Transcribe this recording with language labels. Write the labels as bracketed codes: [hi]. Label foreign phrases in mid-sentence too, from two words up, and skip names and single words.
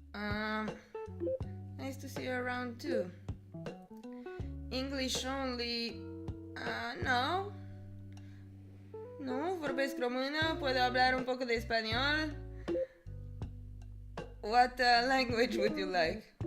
[en] Nice to see you around too. English only. No. [ro] Nu vorbesc română, [es] puedo hablar un poco de español. [en] What language would you like?